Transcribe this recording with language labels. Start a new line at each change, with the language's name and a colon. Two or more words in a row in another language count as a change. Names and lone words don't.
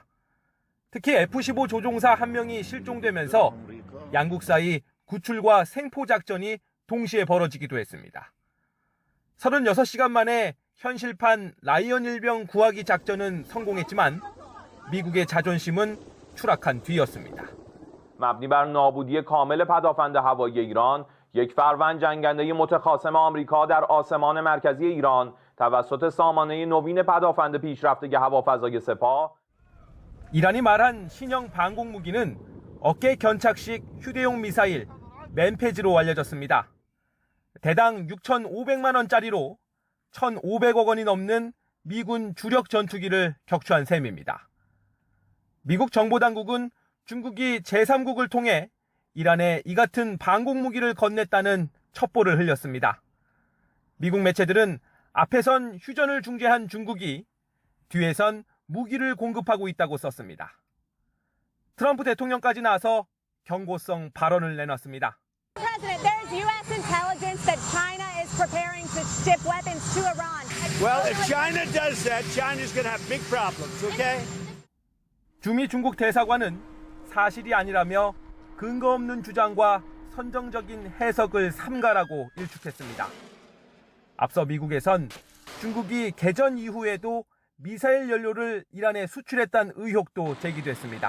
Korean: 특히 F-15 조종사 한 명이 실종되면서 양국 사이 구출과 생포 작전이 동시에 벌어지기도 했습니다. 36시간 만에 현실판 라이언 일병 구하기 작전은 성공했지만 미국의 자존심은 추락한 뒤였습니다.
Persian: مبنی بر نابودی کامل پدافند هوایی ایران، یک فروند جنگنده متخاصم آمریکا در آسمان مرکزی ایران توسط سامانه نوین پدافند پیشرفته هوافضای سپاه.
Korean: 이란이 말한 신형 방공 무기는 어깨 견착식 휴대용 미사일 맨페지로 알려졌습니다. 대당 6,500만 원짜리로 1,500억 원이 넘는 미군 주력 전투기를 격추한 셈입니다. 미국 정보당국은 중국이 제3국을 통해 이란에 이 같은 방공 무기를 건넸다는 첩보를 흘렸습니다. 미국 매체들은 앞에선 휴전을 중재한 중국이 뒤에선 무기를 공급하고 있다고 썼습니다. 트럼프 대통령까지 나서 경고성 발언을 내놨습니다.
English: President, there's U.S. intelligence that China is preparing to ship weapons to Iran. Well, if China does that, China's going to have big problems, okay?
Korean: 주미 중국 대사관은 사실이 아니라며 근거 없는 주장과 선정적인 해석을 삼가라고 일축했습니다. 앞서 미국에선 중국이 개전 이후에도 미사일 연료를 이란에 수출했다는 의혹도 제기됐습니다.